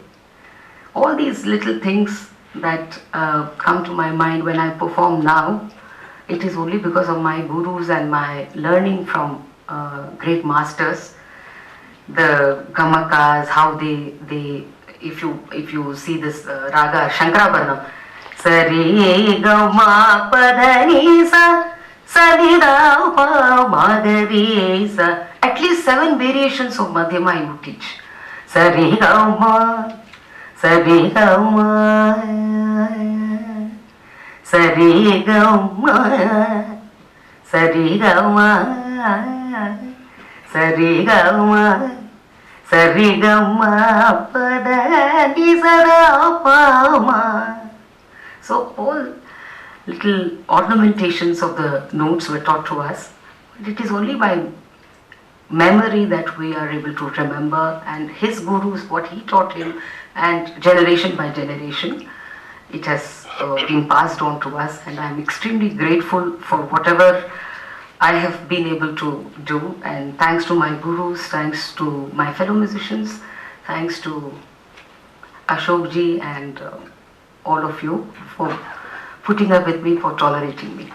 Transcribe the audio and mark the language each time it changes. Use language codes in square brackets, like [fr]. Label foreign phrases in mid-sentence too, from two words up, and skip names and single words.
[en] All these little things that come to my mind when I perform now, it is only because of my gurus and my learning from great masters. The gamakas, how they if you see this raga Shankarabharanam, Sari Gama Padani Sa Sari Da Pa Madari Sa, at least 7 variations of Madhyama I would teach. Sari Gama, Sari Gama, Sari Gama, Sari Gama, Sari Gama, Sari Gama, Pada Ni Sa Pa Ma. So all little ornamentations of the notes were taught to us. It is only by memory that we are able to remember, and his gurus, what he taught him, and generation by generation, it has been passed on to us, and I am extremely grateful for whatever I have been able to do, and thanks to my gurus, thanks to my fellow musicians, thanks to Ashok ji and all of you for putting up with me, for tolerating me.